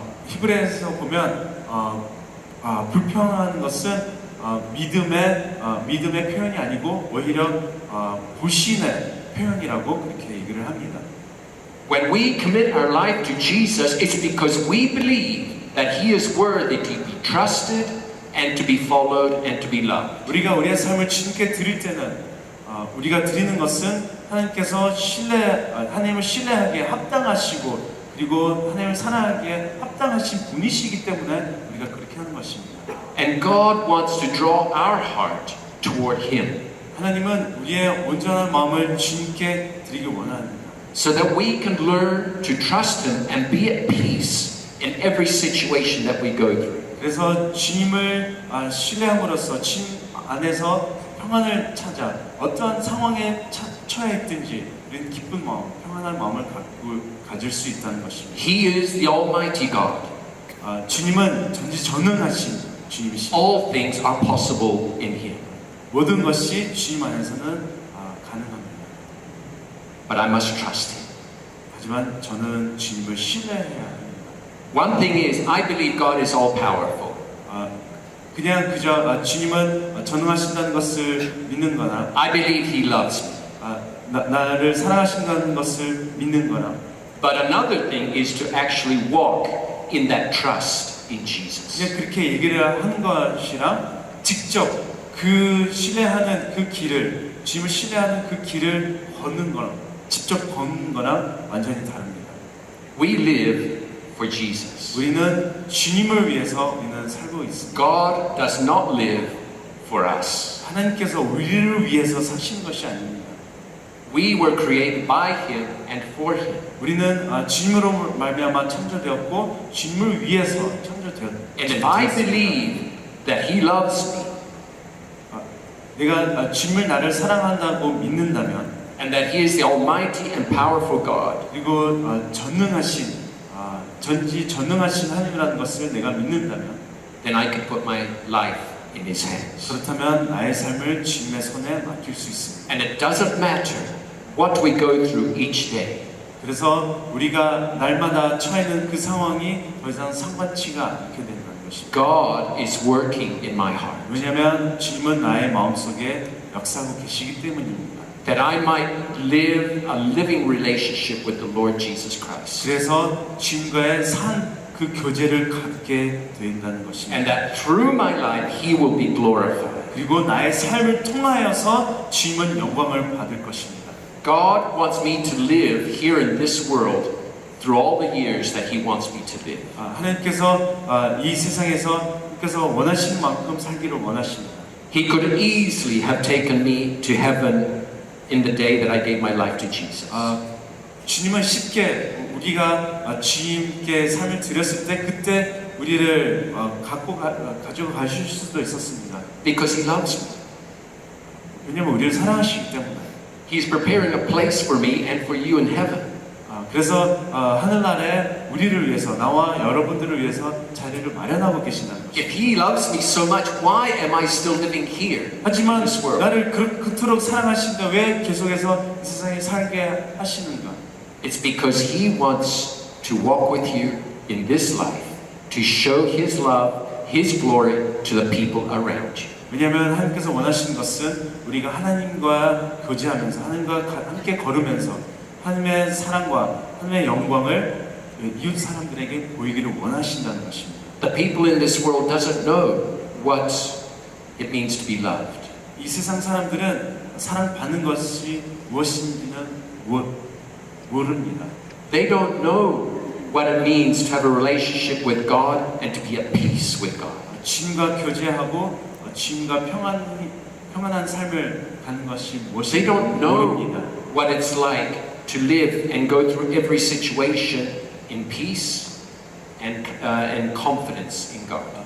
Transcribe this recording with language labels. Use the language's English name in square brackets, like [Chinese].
[Korean] 히브리서에서 보면 불평하는 것은 믿음의 표현이 아니고 오히려 불신의 표현이라고 그렇게 얘기를 합니다. [English] When we commit our life to Jesus, it's because we believe that He is worthy to be trusted and to be followed and to be loved. [Korean] 우리가 우리의 삶을 주님께 드릴 때는 우리가 드리는 것은 하나님께서 하나님을 신뢰하기에 합당하시고 그리고 하나님을 사랑하기에 합당하신 분이시기 때문에 우리가 그렇게 하는 것입니다. [English] And God wants to draw our heart toward Him [Korean] 하나님은 우리의 온전한 마음을 주님께 드리기 원합니다. [English] so that we can learn to trust Him and be at peace in every situation that we go through. [Korean] 그래서 주님을 신뢰함으로써 주님 안에서 평안을 찾아 어떠한 상황에 처해 있든지 우리는 기쁜 마음, 평안한 마음을 가질 수 있다는 것입니다. [English] He is the Almighty God. [Korean] 주님은 전지전능하신 주님이십니다. [English] All things are possible in Him. [Korean] 모든 것이 주님 안에서는 가능합니다. [English] But I must trust Him. [Korean] 하지만 저는 주님을 신뢰해야 합니다. [English] One thing is, I believe God is all powerful. [Korean] 그냥 그저 주님은 전능하신다는 것을 믿는 거나 [English] I believe He loves me. [Korean] 나를 사랑하신다는 것을 믿는 거나 [English] But another thing is to actually walk in that trust in Jesus. [Korean] 그냥 그렇게 얘기를 하는 것이랑 직접 그 신뢰하는 그 길을 주님을 신뢰하는 그 길을 걷는 거랑 직접 걷는 거랑 완전히 다릅니다. [English] We live for Jesus. [Korean] 우리는 주님을 위해서 우리는 살고 있습니다. [English] God does not live for us. [Korean] 하나님께서 우리를 위해서 사시는 것이 아닙니다. [English] We were created by Him and for Him. [Korean] 우리는 주님으로 말미암아 창조되었고 주님을 위해서 창조되었습니다. [English] And if I believe that He loves me [Korean] 내가 주님을 나를 사랑한다고 믿는다면 [English] and that He is the Almighty and powerful God, [Korean] 그리고 전능하신 하나님이라는 것을 내가 믿는다면 [English] then I can put my life in His hands. [Korean] 그렇다면 나의 삶을 주님의 손에 맡길 수 있습니다. [English] And it doesn't matter what we go through each day. [Korean] 그래서 우리가 날마다 처해있는 그 상황이 더 이상 상관치가 않게 된다는 것입니다. [English] God is working in my heart. [Korean] 왜냐하면 주님은 나의 마음속에 역사하고 계시기 때문입니다. [English] That I might live a living relationship with the Lord Jesus Christ. [Korean] 그래서 주님과의 그 교제를 갖게 된다는 것입니다. [English] And that through my life He will be glorified. [Korean] 그리고 나의 삶을 통하여서 주님은 영광을 받을 것입니다. [English] God wants me to live here in this world through all the years that He wants me to live. [Korean] 하나님께서 이 세상에서 원하시는 만큼 살기를 원하십니다. [English] He could easily have taken me to heaven in the day that I gave my life to Jesus. [Korean] 주님은 쉽게 우리가 주님께 삶을 드렸을 때 그때 우리를 가지고 가실 수도 있었습니다. [English] Because He loves me. [Korean] 왜냐하면 우리를 사랑하시기 때문에. [English] He's preparing a place for me and for you in heaven. [Korean] 그래서 하늘나라에 우리를 위해서 나와 여러분들을 위해서 자리를 마련하고 계신다는 것입니다. [English] If He loves me so much, why am I still living here? [Korean] 하지만 [English] in this world? [Korean] 나를 그토록 사랑하신다 왜 계속해서 이 세상에 살게 하시는가? [English] It's because He wants to walk with you in this life to show His love, His glory to the people around you. [Korean] 왜냐하면 하나님께서 원하시는 것은 우리가 하나님과 교제하면서 하나님과 함께 걸으면서 하나님의 사랑과 하나님의 영광을 이웃 사람들에게 보이기를 원하신다는 것입니다. [English] The people in this world doesn't know what it means to be loved. [Korean] 이 세상 사람들은 사랑받는 것이 무엇인지는 모릅니다. [English] They don't know what it means to have a relationship with God and to be at peace with God. [Korean] 주님과 교제하고 주님과 평안한 삶을 가는 것이 [English] They [Korean] 무엇인지 [English] don't know [Korean] 모릅니다. [English] what it's like to live and go through every situation in peace and confidence in God.